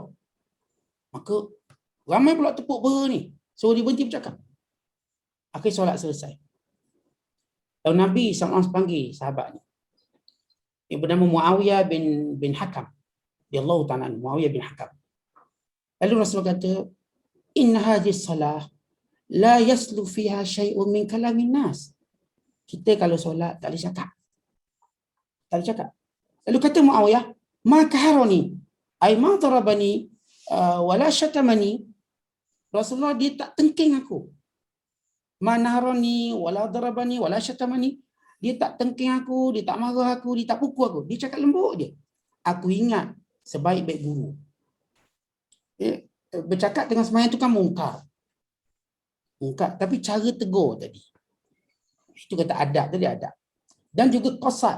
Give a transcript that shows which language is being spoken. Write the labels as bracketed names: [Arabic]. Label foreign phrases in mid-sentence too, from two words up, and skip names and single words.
[Malay] Maka ramai pula tepuk peha ni. So dia berhenti bercakap. Akhir solat selesai. Lalu Nabi SAW panggil sahabat ni. Yang bernama Muawiyah bin Hakam. [Arabic] رضي الله تعالى عنه, Muawiyah bin Hakam. [Malay] Lalu Rasulullah kata, [Arabic] إن هذه الصلاة لا يصلح فيها شيء من كلام الناس. [Malay] Kita kalau solat tak boleh cakap. Tak boleh cakap. Lalu kata Muawiyah, [Arabic] ما كهرني أي ما ضربني ولا شتمني. [Malay] Rasulullah dia tak tengking aku. [Arabic] ما نهرني ولا ضربني ولا شتمني. [Malay] Dia tak tengking aku, dia tak marah aku, dia tak pukul aku. Dia cakap lembut je. Aku ingat sebaik-baik guru. Bercakap dengan sembahyang tu kan mungkar. Tapi cara tegur tadi. Itu kata adab tadi, adab. Dan juga qasad.